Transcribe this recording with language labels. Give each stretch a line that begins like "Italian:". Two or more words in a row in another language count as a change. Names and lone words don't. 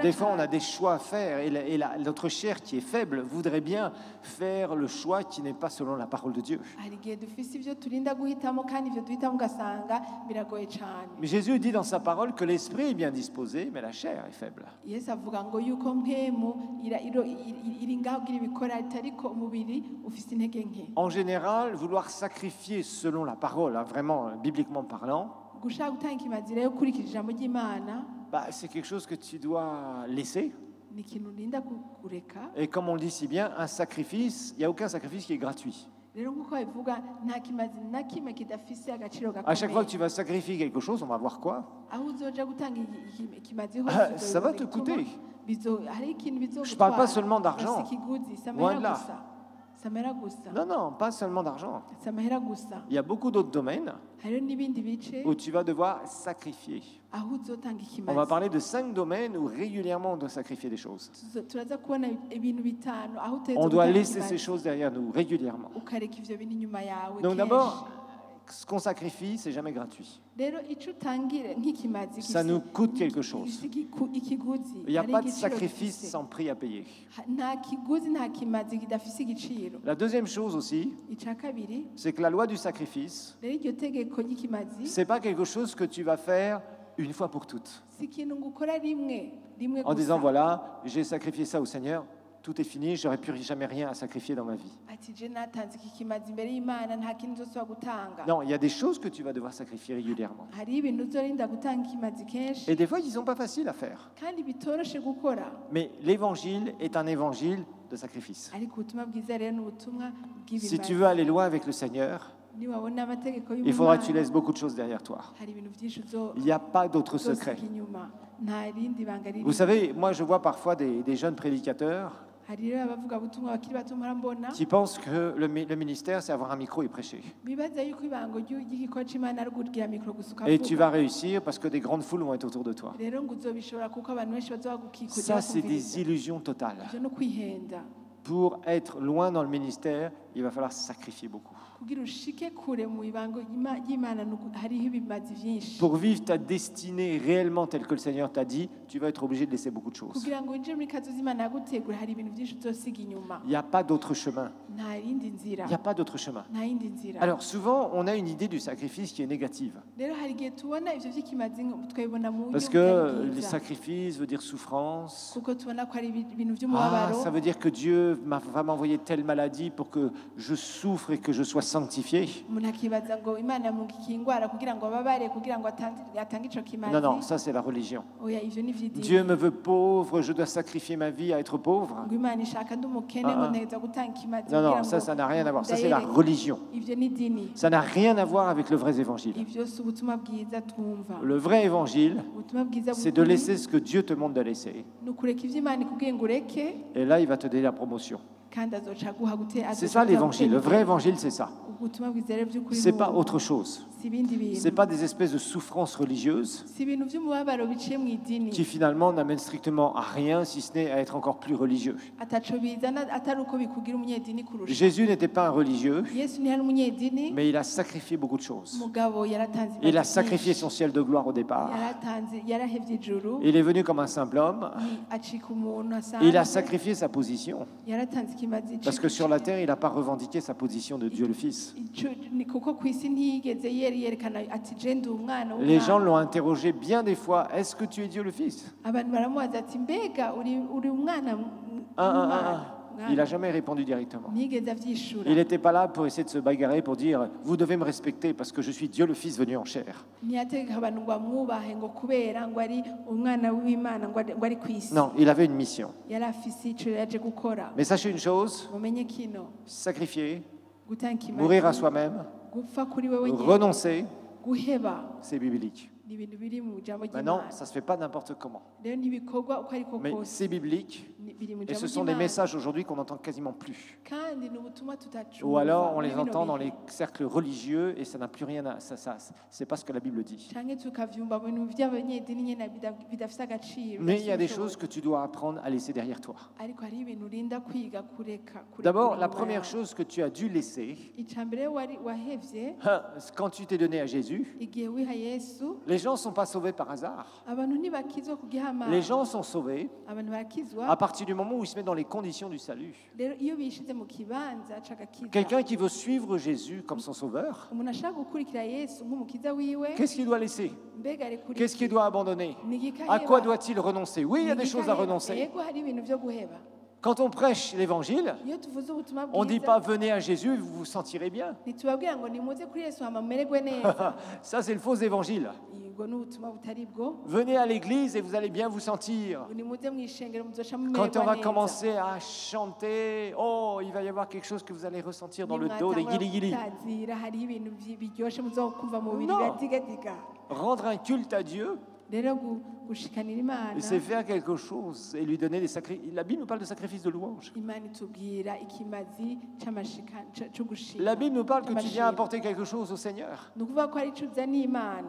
French: Des fois on a
Rundi: cyane.
French: des choix à faire et notre chair qui est faible voudrait bien faire le choix qui n'est pas selon la parole de Dieu.
Rundi: hari igihe dufise ibyo turinda guhitamo kandi ibyo duhitamo ugasanga biragoye cyane.
French: Mais Jésus dit dans sa parole que l'esprit est bien disposé, mais la chair est faible.
Rundi: yesu avuga ngo yuko mpemu iri ngaho kugira ibikora ariko umubiri ufise intege nke.
French: En général, vouloir sacrifier selon la parole, hein, vraiment bibliquement parlant,
Rundi: gushaka gutanga ikimazi rero ukurikije ijambo ry'imana
French: c'est quelque chose que tu dois laisser.
Rundi: ni ikintu urinda kureka.
French: Et comme on le dit si bien, un sacrifice, il n'y a aucun sacrifice qui est gratuit.
Rundi: rero nk'uko babivuga nta kimazi na kimwe kidafise agaciro
French: À chaque fois
Rundi: gakomeye.
French: que tu vas sacrifier quelque chose, on va voir quoi.
Rundi: aho uzoja gutanga ikimazi
French: Ça va te coûter.
Rundi: hari ikintu bizogutwara.
French: Je parle pas seulement d'argent.
Rundi: Bafise ikiguzi, si
French: Loin
Rundi: amahera
French: de là.
Rundi: gusa. Si amahera gusa.
French: Non, non, pas seulement d'argent.
Rundi: Si amahera gusa.
French: Il y a beaucoup d'autres domaines
Rundi: hariho n'ibindi bice
French: où tu vas devoir sacrifier.
Rundi: aho uzotanga
French: On va
Rundi: ikimazi.
French: parler de 5 domaines où régulièrement on doit sacrifier des choses.
Rundi: turaza kubona ibintu bitanu aho uteza
French: On doit
Rundi: gutanga
French: laisser ces
Rundi: ikimazi,
French: choses derrière nous régulièrement.
Rundi: ukareka ivyo bintu inyuma yawe
French: Donc
Rundi: kenshi.
French: d'abord, ce qu'on sacrifie, c'est jamais gratuit.
Rundi: rero ico utangire nk'ikimazi
French: Ça nous coûte quelque chose.
Rundi: gifise ikiguzi.
French: Il n'y a
Rundi: hari
French: pas de
Rundi: igiciro
French: sacrifice
Rundi: gifise.
French: sans prix à payer.
Rundi: nta kiguzi nta kimazi kidafise igiciro.
French: La deuxième chose aussi,
Rundi: ica kabiri
French: c'est que la loi du sacrifice,
Rundi: rero iryo tegeko ry'ikimazi
French: c'est pas quelque chose que tu vas faire une fois pour toutes.
Rundi: si ikintu ngo ukora rimwe
French: En disant voilà, j'ai sacrifié ça au Seigneur, tout est fini, j'aurais plus jamais rien à sacrifier dans ma vie.
Rundi: ati je natanze iki kimazi imbere y'imana nta kintu uzosubira gutanga.
French: Non, il y a des choses que tu vas devoir sacrifier régulièrement.
Rundi: hari ibintu uzorinda gutanga ikimazi kenshi
French: Et des fois, ils sont pas faciles à faire.
Rundi: kandi bitoroshe gukora.
French: Mais l'évangile est un évangile de sacrifice.
Rundi: ariko ubutumwa bwiza rero ni ubutumwa
French: Si tu
Rundi: bw'ibimazi.
French: veux aller loin avec le Seigneur,
Rundi: niwabona amategeko
French: il faudra que tu
Rundi: y'Imana,
French: laisses beaucoup de choses derrière toi.
Rundi: hari ibintu byinshi
French: Il n'y a pas d'autre
Rundi: uzosiga
French: secret.
Rundi: inyuma, nta rindi banga
French: Vous
Rundi: riri.
French: savez, moi je vois parfois des jeunes prédicateurs
Rundi: hari rero abavuga butumwa bakiri bato mpora mbona
French: qui pensent que le ministère c'est avoir un micro et prêcher.
Rundi: bibaza yuko ibango ry'igikorwa c'Imana ari ugugira mikoro gusa
French: Et tu vas
Rundi: ukavuga.
French: réussir parce que des grandes foules vont être autour de toi.
Rundi: rero ngo uzobishobora kuko abantu benshi bazoba gukikuje
French: Ça, c'est des
Rundi: bakumviriza.
French: illusions totales.
Rundi: ivyo no kwihenda.
French: Pour être loin dans le ministère, il va falloir sacrifier beaucoup.
Rundi: kugira ushike kure mu ibango y'Imana hariho ibimazi vyinshi.
French: Pour vivre ta destinée réellement telle que le Seigneur t'a dit, tu vas être obligé de laisser beaucoup de choses.
Rundi: kugira ngo winjire muri kazoza Imana yagutegura hari ibintu byinshi uzosiga inyuma.
French: Il n'y a pas d'autre chemin.
Rundi: nta yindi nzira.
French: Il n'y a pas d'autre chemin.
Rundi: nta yindi nzira.
French: Alors souvent, on a une idée du sacrifice qui est négative.
Rundi: rero hari igihe tubona ivyo vy'ikimazi twabibona mu buryo
French: Parce que
Rundi: butari
French: les
Rundi: bwiza.
French: sacrifices veut dire souffrance.
Rundi: kuko tubona ko ari ibintu
French: Ah,
Rundi: vy'umubabaro.
French: ça veut dire que Dieu va m'envoyer telle maladie pour que je souffre et que je sois sanctifié.
Rundi: umuntu akibaza ngo Imana yamugikiye ingwara kugira ngo ababare kugira ngo atange ico kimazi.
French: Non, non, ça c'est la religion.
Rundi: oya ivyo ni ivy'idini.
French: Dieu me veut pauvre, je dois sacrifier ma vie à être pauvre.
Rundi: ngo Imana ishaka ndi umukene
French: Ah,
Rundi: ngo
French: ah.
Rundi: nteza gutanga ikimazi
French: Non,
Rundi: kugira
French: non,
Rundi: ngo
French: ça n'a rien à voir. Ça c'est la
Rundi: ndayereke.
French: religion.
Rundi: ivyo ni idini.
French: Ça n'a rien à voir avec le vrai évangile.
Rundi: ivyo si ubutumwa bwiza twumva.
French: Le vrai évangile,
Rundi: ubutumwa bwiza
French: c'est de
Rundi: bw'ukuri
French: laisser ce que Dieu te demande de laisser.
Rundi: ni ukureka ivyo Imana ikubwiye ngo ureke
French: Et là, il va te donner la promotion.
Rundi: kandi azoca aguha
French: C'est ça l'évangile. Le vrai évangile, c'est ça.
Rundi: ubutumwa bwiza rero by'ukuri
French: C'est
Rundi: ni
French: pas
Rundi: ubu.
French: autre chose.
Rundi: si ibindi
French: C'est
Rundi: bintu.
French: pas des espèces de souffrances religieuses
Rundi: si ibintu vy'umubabaro biciye mu idini.
French: qui finalement n'amènent strictement à rien, si ce n'est à être encore plus religieux.
Rundi: ataco bizana atari uko bikugira umunyedini kurusha.
French: Jésus n'était pas un religieux,
Rundi: yesu ntiyari umunyedini.
French: mais il a sacrifié beaucoup de choses.
Rundi: mugabo yaratanze
French: Il a
Rundi: imazi
French: sacrifié
Rundi: nyinshi.
French: son ciel de gloire au départ.
Rundi: yarahevye ijuru.
French: Il est venu comme un simple homme.
Rundi: acika umuntu
French: Il a
Rundi: asanzwe.
French: sacrifié sa position.
Rundi: yaratanze ikimazi
French: Parce que sur la terre, il n'a pas revendiqué sa position de Dieu le Fils.
Rundi: kuko ku isi ntiyigeze yerekana ati je ndi umwana
French: Les gens
Rundi: w'umwana.
French: l'ont interrogé bien des fois. Est-ce que tu es Dieu le Fils?
Rundi: abantu baramubaza ati mbega uri umwana
French: Il n'a jamais répondu directement.
Rundi: ntiyigeze avyishura.
French: Il n'était pas là pour essayer de se bagarrer, pour dire « Vous devez me respecter parce que je suis Dieu le Fils venu en chair.
Rundi: ntiyategeka abantu ngo bamwubahe ngo kubera ngo ari umwana w'Imana ngo ari ku » isi.
French: Non, il avait une mission.
Rundi: yari afise ico yaje gukora.
French: Mais sachez une chose,
Rundi: mumenye kino
French: sacrifier,
Rundi: gutanga ikimazi,
French: mourir à soi-même,
Rundi: gupfa kuri wewe nyene,
French: renoncer,
Rundi: guheba
French: c'est biblique.
Rundi: ni ibintu biri mu ijambo
French: Maintenant,
Rundi: ry'Imana.
French: ça ne se fait pas n'importe comment.
Rundi: Rero ntibikorwa uko ariko
French: Mais
Rundi: kose
French: c'est biblique.
Rundi: biri mu
French: Et
Rundi: ijambo
French: ce sont des
Rundi: ry'Imana.
French: messages aujourd'hui qu'on n'entend quasiment plus.
Rundi: kandi ni ubutumwa tutacumva
French: Ou alors on
Rundi: muri
French: les
Rundi: bino
French: entend dans
Rundi: bihe.
French: les cercles religieux et ça n'a plus rien à... c'est pas ce que la Bible dit.
Rundi: canke tukavyumva mu bintu by'abanyedini nyene bidafise agaciro.
French: Mais il y a des
Rundi: bidafise
French: choses
Rundi: ubushobozi.
French: que tu dois apprendre à laisser derrière toi.
Rundi: ariko hari ibintu urinda kwiga kureka.
French: D'abord, la première chose que tu as dû laisser,
Rundi: icambere wahevye
French: quand tu t'es donné à Jésus,
Rundi: igihe wiha Yesu,
French: les gens ne sont pas sauvés par hasard.
Rundi: abantu ntibakizwa kugihamana.
French: Les gens sont sauvés
Rundi: abantu barakizwa
French: à partir du moment où ils se mettent dans les conditions du salut.
Rundi: rero iyo bishize mu kibanza cagakiza.
French: Quelqu'un qui veut suivre Jésus comme son sauveur,
Rundi: umuntu ashaka gukurikira Yesu nk'umukiza wiwe,
French: qu'est-ce qu'il doit laisser?
Rundi: mbega arekurikira
French: Qu'est-ce qu'il doit abandonner?
Rundi: Nigikaheba.
French: À quoi doit-il renoncer? Oui, il y a des choses à
Rundi: Nigikaheba.
French: renoncer.
Rundi: Yego hari ibintu vyo guheba.
French: Quand on prêche l'évangile,
Rundi: iyo tuvuze ubutumwa
French: on ne dit
Rundi: bwiza
French: pas venez à Jésus, vous vous sentirez bien.
Rundi: ntitubabwira ngo nimuze kuri Yesu hama mumererwe neza.
French: Ça, c'est le faux évangile.
Rundi: ubwo ni ubutumwa butari bwo.
French: Venez à l'église et vous allez bien vous sentir.
Rundi: nimuze mwishengero muzoca
French: Quand
Rundi: mumererwa
French: on va
Rundi: neza.
French: commencer à chanter, oh, il va y avoir quelque chose que vous allez ressentir dans le dos, des
Rundi: Nimwatangura
French: guili-guili.
Rundi: gutazira hariho ibintu biryoshe muzokumva mu bubiri
French: Non.
Rundi: biradigadiga.
French: Rendre un culte à Dieu,
Rundi: rero gushikanira Imana,
French: c'est faire quelque chose et lui donner des sacrifices. La Bible nous parle de sacrifices de louange.
Rundi: Imana itubwira ikimazi cyo gushima.
French: La Bible nous parle que tu viens
Rundi: c'amashimwe.
French: apporter quelque chose au Seigneur.
Rundi: ni ukuvuga ko hari ico uzaniye Imana.